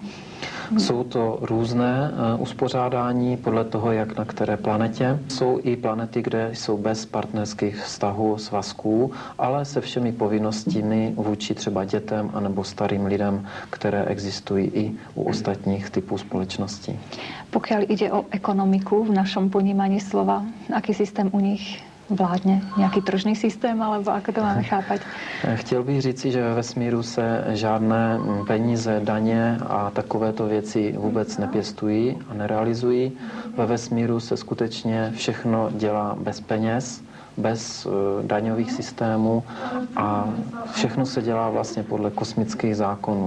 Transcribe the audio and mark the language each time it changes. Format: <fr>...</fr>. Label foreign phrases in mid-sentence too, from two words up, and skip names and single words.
<cs>Jsou to různé uspořádání podle toho, jak na které planetě. Jsou i planety, kde jsou bez partnerských vztahů, svazků, ale se všemi povinnostmi vůči třeba dětem anebo starým lidem, které existují i u ostatních typů společností.</cs> <sk>Pokiaľ ide o ekonomiku v našom ponímaní slova, aký systém u nich vládne? Nějaký tržný systém, alebo ako to máme chápať?</sk> <cs>Chtěl bych říci, že ve vesmíru se žádné peníze, daně a takovéto věci vůbec nepěstují a nerealizují. Ve vesmíru se skutečně všechno dělá bez peněz, bez daňových systémů a všechno se dělá vlastně podle kosmických zákonů.</cs>